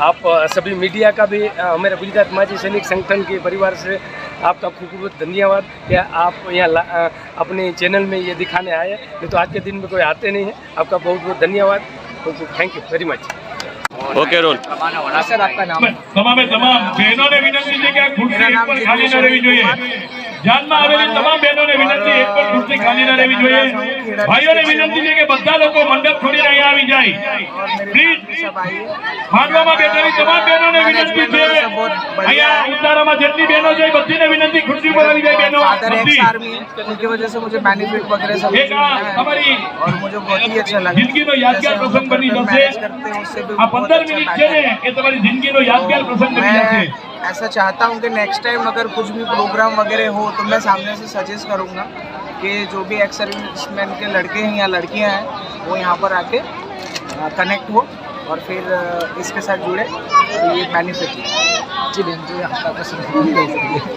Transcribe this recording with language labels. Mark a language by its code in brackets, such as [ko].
[hi] आप सभी मीडिया का भी हमारे गुजरात माजी सैनिक संगठन के परिवार से आपका खूब खूब धन्यवाद कि आप यहाँ अपने चैनल में ये दिखाने आए, नहीं तो आज के दिन में कोई आते नहीं है। आपका बहुत बहुत धन्यवाद, [en] Thank you very much. [hi] Okay role. Sir आपका नाम? [gu] તમામ બહેનોને વિનંતી છે કે આ ખુરશી એક પણ ખાલી ન રહેવી જોઈએ। ધ્યાનમાં આવેલી તમામ બહેનોને વિનંતી, એક પણ ખુરશી ખાલી ન રહેવી જોઈએ। ભાઈઓને વિનંતી છે કે બધા લોકો મંડપ છોડીને અહીંયા આવી જાય પ્લીઝ। માંડવામાં બેઠેલી તમામ બહેનોને વિનંતી છે, અહીંયા ઉતારામાં જેટલી બહેનો છે બધીને વિનંતી ખુરશી પર આવી જાય બહેનો બધી। [hi] उनकी वजह से मुझे बेनिफिट वगैरह सब [gu] એક આ તમારી [hi] और मुझे बहुत ही अच्छा लगा। [gu] જિંદગીનો યાદગાર પ્રસંગ બની જશે। આ 15 મિનિટ છે ને એ તમારી જિંદગીનો યાદગાર પ્રસંગ બની જશે। [hi] ऐसा चाहता हूँ कि नेक्स्ट टाइम अगर कुछ भी प्रोग्राम वगैरह हो तो मैं सामने से सजेस्ट करूँगा कि जो भी एक्स सर्विसमैन के लड़के हैं या लड़कियाँ हैं वो यहाँ पर आके कनेक्ट हो और फिर इसके साथ जुड़े, तो ये बेनिफिट है। जी बहन जी आपका